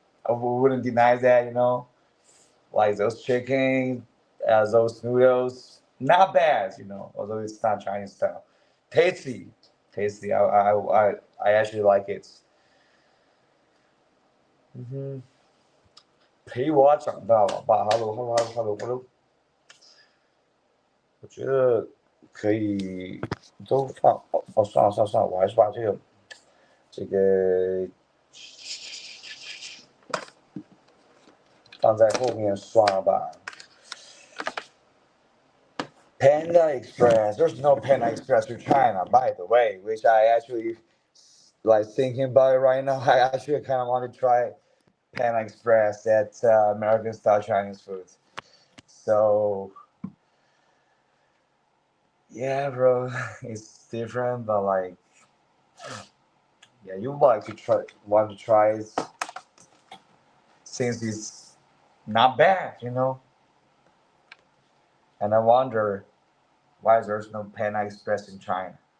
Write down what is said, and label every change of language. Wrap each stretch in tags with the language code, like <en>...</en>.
<en>I wouldn't deny that, Like those chicken, those noodles, not bad, Although it's not Chinese style, tasty, tasty. I actually like it.</en> <zh>陪我长大了吧，</zh> <en>Hello Hello Hello Hello。</en> <zh>我觉得可以都放算了，我还是把这个放在后面算了吧。</zh> <en>Panda Express. There's no Panda Express to China, by the way, which I actually like thinking about it right now. I actually kind of want to try Panda Express, that American style Chinese food. So yeah, bro, it's different, but like, yeah, you want to try it since it's not bad, And I wonder why there's no Panda Express in China.</en>